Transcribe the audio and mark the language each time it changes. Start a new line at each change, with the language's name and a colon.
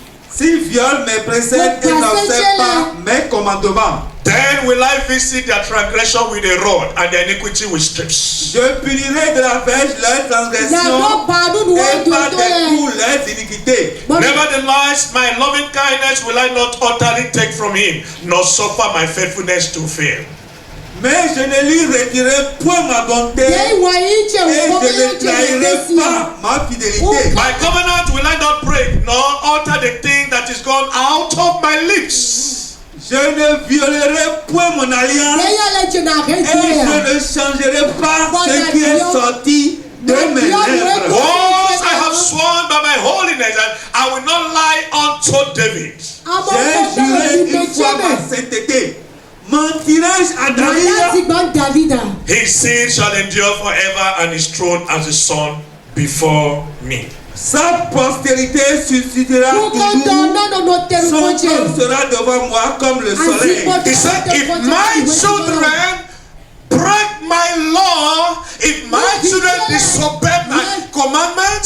French: s'ils violent mes préceptes et n'observent pas mes commandements,
English: then will I visit their transgression with a rod and their iniquity with strips.
French: Je punirai de la verge leurs transgressions et par des coups leurs iniquités.
English: Nevertheless, my loving kindness will I not utterly take from him, nor suffer my faithfulness to fail.
French: Mais je ne lui retirerai point ma bonté et je ne trahirai pas ma fidélité.
English: My covenant will I not break, nor alter the thing that is gone out of my lips.
French: Je ne violerai point mon alliance et je ne changerai pas ce qui est sorti de mes lèvres.
English: Once I have sworn by my holiness and I will not lie unto David.
French: J'ai juré une fois ma sainteté. Mentirai-je à David?
English: His seed shall endure forever and his throne as the sun before me.
French: Sa postérité suscitera toujours. Son trône sera devant moi comme le soleil.
English: He said, if my children break my law, if my children disobey my commandment